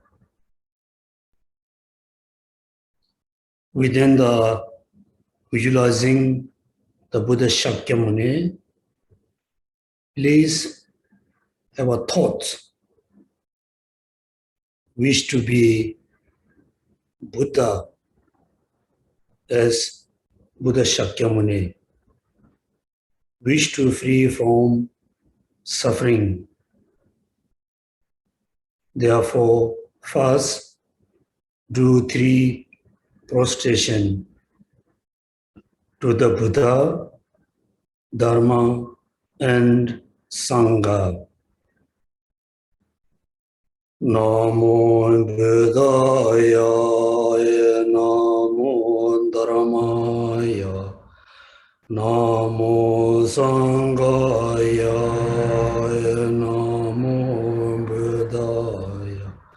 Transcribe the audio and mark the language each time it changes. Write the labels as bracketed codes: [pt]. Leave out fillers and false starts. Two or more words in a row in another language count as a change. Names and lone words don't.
[en] Within the visualizing the Buddha Shakyamuni, please have a thought, wish to be Buddha as Buddha Shakyamuni, wish to free from suffering. Therefore, first do 3 prostration to the Buddha, Dharma, and Sangha. [pi] Namo Buddhaya, Namo Dharmaya, Namo Sanghaya, Namo Buddhaya,